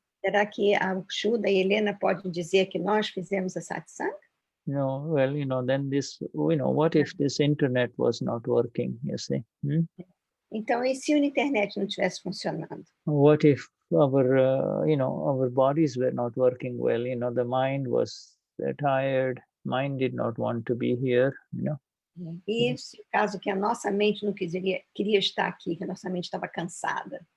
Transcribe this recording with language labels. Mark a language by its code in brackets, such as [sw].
[pt] Será que a Shuddha e a Helena podem dizer que nós fizemos a satsang? [en] No, well, then this, what if this internet was not working, you see? [pt] Então, e se a internet não estivesse funcionando? [en] What if our bodies were not working well? The mind was tired, mind did not want to be here, [pt] E se o caso que a nossa mente não queria estar aqui, que a nossa mente estava cansada?